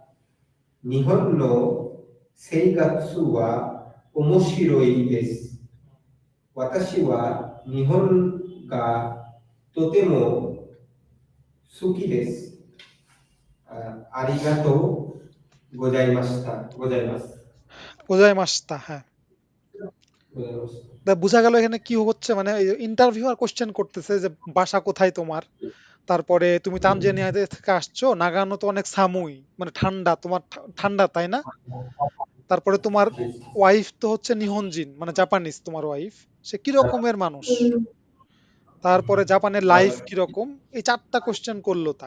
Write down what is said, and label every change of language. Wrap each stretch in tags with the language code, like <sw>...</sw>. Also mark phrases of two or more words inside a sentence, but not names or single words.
<ja>日本の生活は面白いです。私は日本がとても好きです。ありがとうございました。ございます。ございました, হ্যাঁ। ございました。</ja> <bn>তা বোঝা গেল এখানে কি হচ্ছে, মানে ইন্টারভিউ আর কোশ্চেন করতেছে যে বাসা কোথায় তোমার, তারপরে তুমি তানজানিয়া থেকে আসছো, নাগানো তো অনেক সামুই মানে ঠান্ডা, তোমার ঠান্ডা তাই না? তারপরে তোমার ওয়াইফ তো হচ্ছে নিহনজিন মানে জাপানিজ, তোমার ওয়াইফ সে কি রকমের মানুষ, তারপরে জাপানের লাইফ কিরকম, এই 4টা কোশ্চেন করলো তাক।</bn>